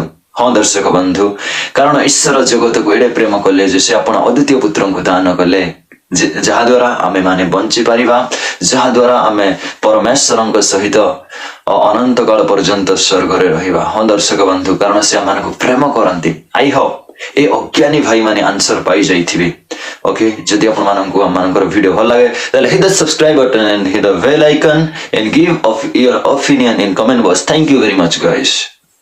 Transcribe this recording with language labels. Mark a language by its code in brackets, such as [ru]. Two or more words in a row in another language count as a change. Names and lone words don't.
[or] ହଁ ଦର୍ଶକ ବନ୍ଧୁ, କାରଣ ଈଶ୍ୱର ଜଗତକୁ ଏଡେ ପ୍ରେମ କଲେ ଯେ ସେ ଆପଣ ଅଦ୍ୱିତୀୟ ପୁତ୍ରଙ୍କୁ ଦାନ କଲେ, ଯାହାଦ୍ୱାରା ଆମେ ମାନେ ବଞ୍ଚି ପାରିବା, ଯାହାଦ୍ୱାରା ଆମେ ପରମେଶ୍ୱରଙ୍କ ସହିତ ଅନନ୍ତ କାଳ ପର୍ଯ୍ୟନ୍ତ ସ୍ୱର୍ଗରେ ରହିବା। ହଁ ଦର୍ଶକ ବନ୍ଧୁ, କାରଣ ସେ ଆମମାନଙ୍କୁ ପ୍ରେମ କରନ୍ତି। [en] I hope [or] ଏ ଅଜ୍ଞାନୀ ଭାଇ ମାନେ ଆନ୍ସର ପାଇ ଯାଇଥିବେ। ଓକେ, ଯଦି ଆପଣ ମାନଙ୍କୁ ଆମମାନଙ୍କର ଭିଡିଓ ଭଲ ଲାଗେ ତାହେଲେ [en] hit the subscribe button and hit the bell icon and give of your opinion in comment box. Thank you very much guys.